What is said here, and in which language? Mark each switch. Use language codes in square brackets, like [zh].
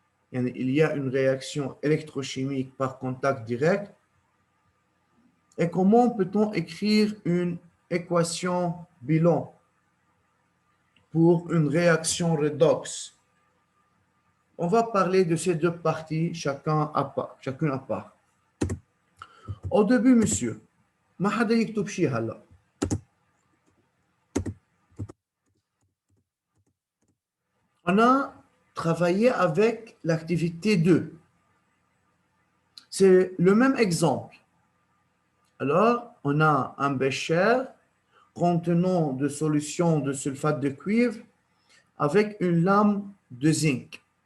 [fr] Il y a une réaction électrochimique par contact direct. Et comment peut-on écrire une équation bilan pour une réaction redox? On va parler de ces deux parties, chacune à part. Au début, monsieur, [ar] ما حدا يكتب شيء هلا. [fr] On a travaillé avec l'activité 2. C'est le même exemple. Alors, on a un bécher contenant de solution de sulfate de cuivre avec une lame de zinc.